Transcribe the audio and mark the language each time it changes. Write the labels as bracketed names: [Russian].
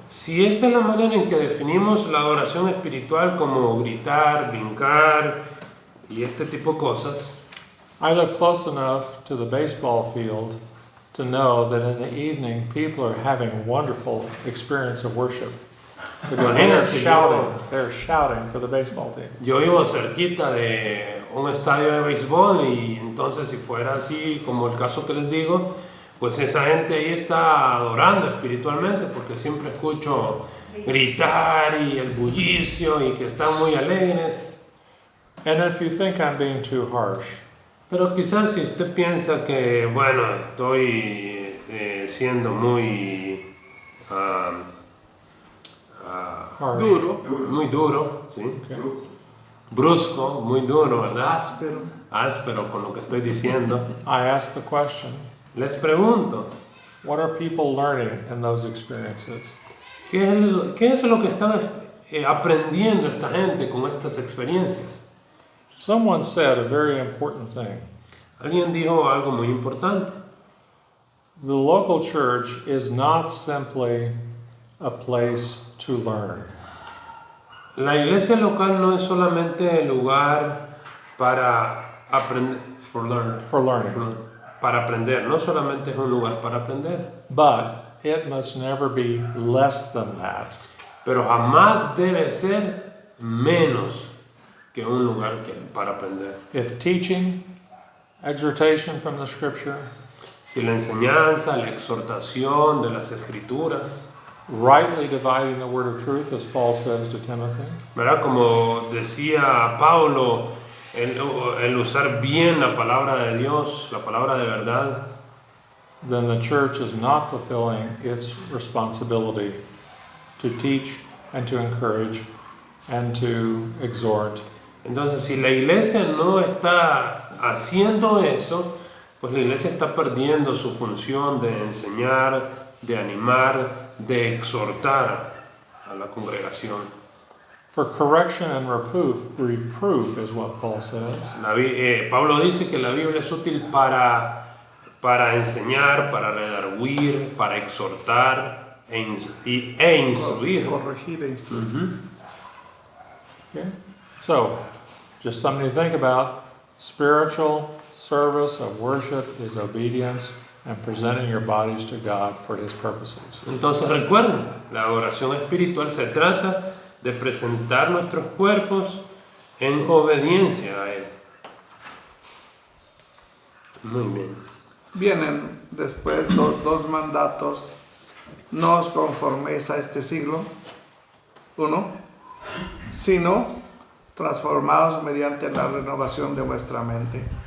[Spanish] Si esa es la manera en que definimos la adoración espiritual como gritar, brincar y este tipo de cosas, [English] I live close enough to the baseball field to know that in the evening people are having a wonderful experience of worship. Because they're shouting for the baseball team. [Spanish] yo vivo cerquita de un estadio de béisbol y entonces si fuera así como el caso que les digo, pues esa gente ahí está adorando espiritualmente porque siempre escucho gritar y el bullicio y que están muy alegres. [English] And if you think I'm being too harsh, [Spanish] Pero quizás si usted piensa que, bueno, estoy siendo muy [English] harsh, [Spanish] muy duro, ¿sí? [English] okay. [Spanish] Brusco, muy duro, ¿verdad? Áspero. Áspero con lo que estoy diciendo. [English] I ask the question, [Spanish] Les pregunto, [English] what are people learning in those experiences? [Spanish] ¿qué es lo que están aprendiendo esta gente con estas experiencias? [English] Someone said a very important thing. [Spanish] Alguien dijo algo muy importante. [English] The local church is not simply a place to learn. [Spanish] La iglesia local no es solamente el lugar para aprender, [English] For learning. [Spanish] para aprender, no solamente es un lugar para aprender, [English] But it must never be less than that. [Spanish] pero jamás debe ser menos que un lugar para aprender. [English] If teaching, exhortation from the scripture, [Spanish] Si la enseñanza, la exhortación de las escrituras, [English] rightly dividing the word of truth, as Paul says to Timothy, [Spanish] ¿verdad? Como decía Pablo, el usar bien la palabra de Dios, la palabra de verdad, [English] then the church is not fulfilling its responsibility to teach and to encourage and to exhort. [Spanish] entonces si la iglesia no está haciendo eso, pues la iglesia está perdiendo su función de enseñar, de animar, de exhortar a la congregación. [English] For correction and reproof is what Paul says. [Spanish] Pablo dice que la Biblia es útil para enseñar, para redarguir, para exhortar e instruir. Corregir e instruir. [English] Okay? So, just something to think about. Spiritual service of worship is obedience and presenting your bodies to God for His purposes. [Spanish] Entonces recuerden, la adoración espiritual se trata de presentar nuestros cuerpos en obediencia a Él. Muy bien. Vienen después dos mandatos. No os conforméis a este siglo, 1, sino transformaos mediante la renovación de vuestra mente.